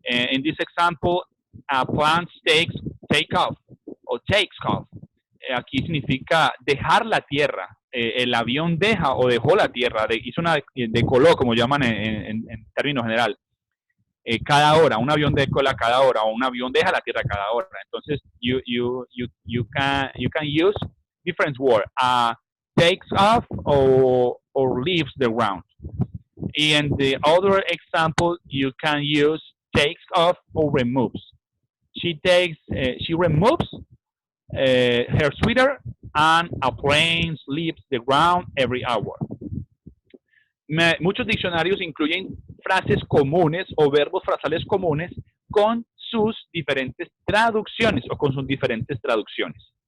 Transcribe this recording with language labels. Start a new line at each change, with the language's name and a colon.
English: In this example, a plant take off o takes off.
Spanish: Aquí significa dejar la tierra. El avión deja o dejó la tierra, hizo una decoló, como llaman en términos general. Cada hora, un avión decola cada hora o un avión deja la tierra cada hora. Entonces,
English: you can use different words. Takes off or leaves the ground. In the other example, you can use takes off or removes. She removes her sweater and a plane leaves the ground every hour.
Spanish: Muchos diccionarios incluyen frases comunes o verbos frasales comunes con sus diferentes traducciones o con sus diferentes traducciones.